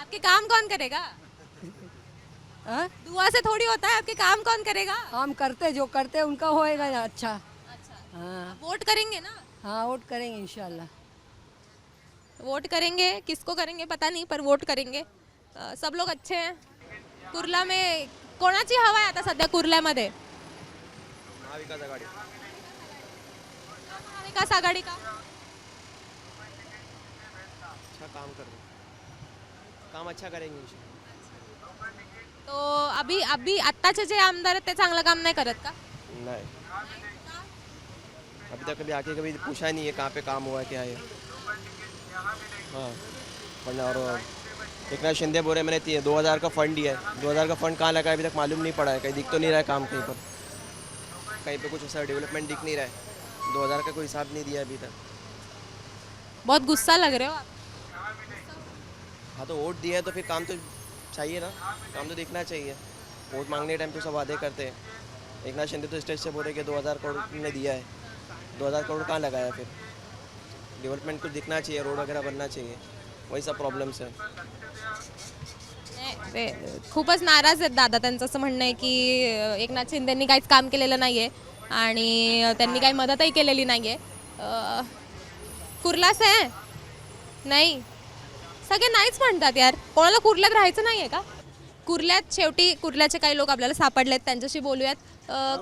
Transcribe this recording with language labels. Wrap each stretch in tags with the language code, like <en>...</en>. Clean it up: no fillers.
<hi>आपके काम कौन करेगा? हाँ? दुआ से थोड़ी होता है, आपके काम कौन करेगा? हम करते, जो करते उनका होएगा ना अच्छा। हाँ, वोट करेंगे ना? हाँ वोट करेंगे इंशाल्लाह। वोट करेंगे, किसको करेंगे पता नहीं, पर वोट करेंगे। सब लोग अच्छे हैं।</hi> <mr>कुर्ला में कोणाची हवा आहे आता सध्या कुर्ल्यामध्ये? महाविकास आघाडी। महाविकास आघाडी का?</mr> <hi>अच्छा काम कर रहे, काम अच्छा करेंगे इंशाल्लाह। तो अभी</hi> <mr>आत्ताचे जे आमदार आहेत ते चांगलं काम नाही करत का?</mr> <hi>नहीं, अभी तक कभी आके कभी पूछा नहीं है कहाँ पे काम हुआ है क्या है। हाँ, वरना और एकनाथ शिंदे बोल रहे मैंने 2000 का फंड दिया है, 2000 का फंड कहाँ लगा है अभी तक मालूम नहीं पड़ा है, कहीं दिख तो नहीं रहा है काम कहीं पर, कहीं पे कुछ ऐसा डेवलपमेंट दिख नहीं रहा है। 2000 का कोई हिसाब नहीं दिया अभी तक। बहुत गुस्सा लग रहे हो आप। हाँ तो वोट दिया है तो फिर काम तो चाहिए ना, काम तो देखना चाहिए। वोट मांगने टाइम तो सब वादे करते हैं। एकनाथ शिंदे तो स्टेज से बोल रहे कि 2000 करोड़ ने दिया है, 2000 करोड़ कहाँ लगाया फिर? डेवलपमेंट कुछ दिखना चाहिए, रोड वगैरह बनना चाहिए, वही सब प्रॉब्लेम्स है।</hi> <mr>खूपच नाराज आहेत दादा, त्यांचं असं म्हणणं आहे की एकनाथ शिंदेंनी काहीच काम केलेलं नाही आहे आणि त्यांनी काही मदतही केलेली नाही आहे। कुर्लाच आहे? नाही, सगळे नाहीच म्हणतात यार, कोणाला कुर्ल्यात राहायचं नाही आहे का? कुर्ल्यात शेवटी कुर्ल्याचे काही लोक आपल्याला सापडलेत, त्यांच्याशी बोलूयात।</mr>